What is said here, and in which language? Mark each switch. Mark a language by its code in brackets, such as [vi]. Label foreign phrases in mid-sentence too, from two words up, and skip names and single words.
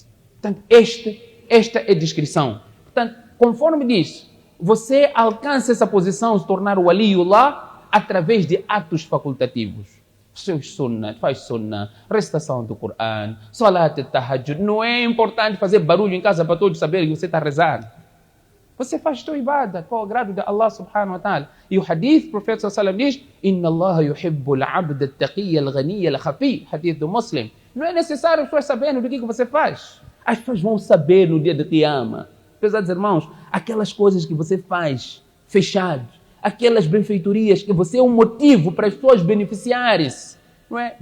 [pt] Portanto, esta é a descrição. Portanto, conforme diz, você alcança essa posição, se tornar o waliullah, através de atos facultativos. Faz sunnah, recitação do Corão, salat tahajjud. Não é importante fazer barulho em casa para todos saberem que você está a rezar. Você faz tua ibada com o agrado de [ar] الله سبحانه وتعالى. [pt] E o hadith, o profeta [ar] صلى الله عليه وسلم [pt] diz, [ar] إن الله يحب العبد التقي الغني الخفي. [pt] Hadith do Muslim. Não é necessário as pessoas saberem do que você faz. As pessoas vão saber no dia de Qiyamah. Pesados irmãos, aquelas coisas que você faz fechado, aquelas benfeitorias que você é um motivo para as pessoas beneficiarem-se. Não é?